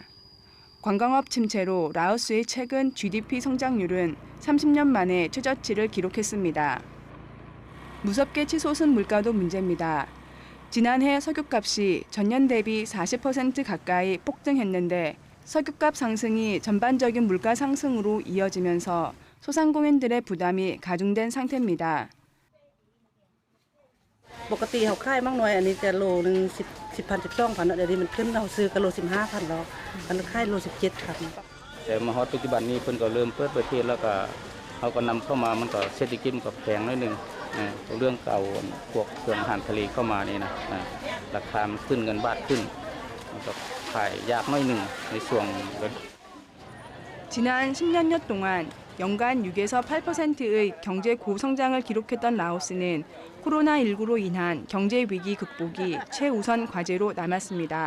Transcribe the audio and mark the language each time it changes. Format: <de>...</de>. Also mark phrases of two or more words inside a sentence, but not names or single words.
<ko>관광업 침체로 라오스의 최근 GDP 성장률은 30년 만에 최저치를 기록했습니다. 무섭게 치솟은 물가도 문제입니다. 지난해 석유값이 전년 대비 40% 가까이 폭등했는데 석유값 상승이 전반적인 물가 상승으로 이어지면서 소상공인들의 부담이 가중된 상태입니다.</ko> <th>ปกติเขาขายมากน้อยอันนี้จะโลนึง10,000 12,000เดี๋ยวนี้มันขึ้นเราซื้อกันโล15,000แล้วอันนี้ขายโล17,000 แต่มาฮอดปัจจุบันนี้เพิ่นก็เริ่มเปิดประเทศแล้วก็เขาก็นำเข้ามามันก็เศรษฐกิจมันก็แพงหน่อยนึงเรื่องเก่าพวกเครื่องอาหารทะเลเข้ามานี่นะราคามันขึ้นเงินบาทขึ้นมันก็ขายยากหน่อยนึงในช่วง</th> <ko>지난 10년여 동안 연간 6에서 8%의 경제 고성장을 기록했던 라오스는 코로나19로 인한 경제 위기 극복이 최우선 과제로 남았습니다.</ko>